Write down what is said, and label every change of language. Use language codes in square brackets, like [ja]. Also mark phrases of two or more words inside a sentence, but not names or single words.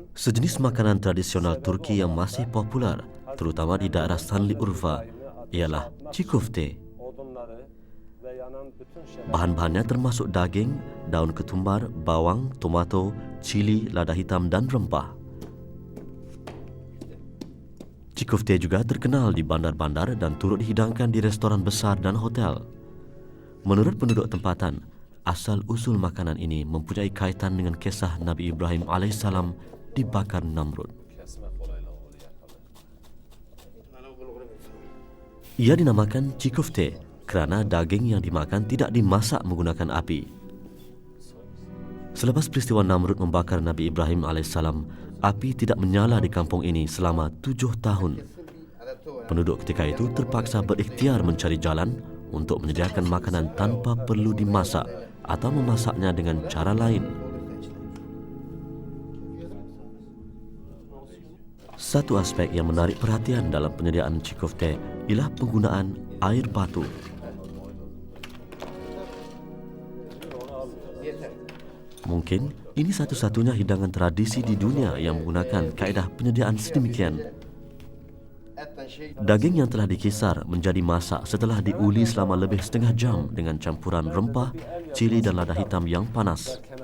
[ms] Sejenis makanan tradisional Turki yang masih populer, terutama di daerah Şanlıurfa, ialah çiğ köfte. [tr] odunları ve yanan bütün şeyler [ms] Bahan-bahannya termasuk daging, daun ketumbar, bawang, tomato, cili, lada hitam dan rempah. Çiğ köfte juga terkenal di bandar-bandar dan turut dihidangkan di restoran besar dan hotel. Menurut penduduk tempatan, asal-usul makanan ini mempunyai kaitan dengan kisah Nabi Ibrahim alaihissalam dibakar Namrud. [tr] kesmek olayla oluyor. [ms] Ia dinamakan çiğ köfte kerana daging yang dimakan tidak dimasak menggunakan api. Selepas peristiwa Namrud membakar Nabi Ibrahim alaihissalam, api tidak menyala di kampung ini selama 7 tahun. Penduduk ketika itu terpaksa berikhtiar mencari jalan untuk menyediakan makanan tanpa perlu dimasak atau memasaknya dengan cara lain. Satu aspek yang menarik perhatian dalam penyediaan çiğ köfte ialah penggunaan air batu. Mungkin ini satu-satunya hidangan tradisi di dunia yang menggunakan kaedah penyediaan sedemikian. Daging yang telah dikisar menjadi masak setelah diuli selama lebih setengah jam dengan campuran rempah, cili dan lada hitam yang panas.